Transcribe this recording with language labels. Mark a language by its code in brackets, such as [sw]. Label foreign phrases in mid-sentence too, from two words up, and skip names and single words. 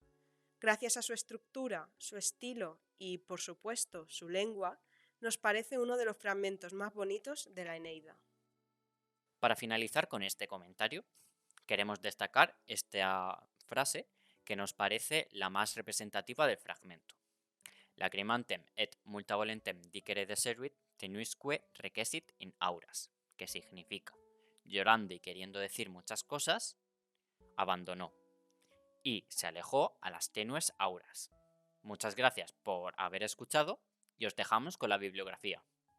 [es] Gracias a su estructura, su estilo y, por supuesto, su lengua, nos parece uno de los fragmentos más bonitos de la Eneida. Para finalizar con este comentario, queremos destacar esta frase que nos parece la más representativa del fragmento. [la] Lacrimantem et multa volentem dicere deseruit tenuisque requesit in auras. [es] que significa llorando y queriendo decir muchas cosas, abandonó y se alejó a las tenues auras. Muchas gracias por haber escuchado y os dejamos con la bibliografía.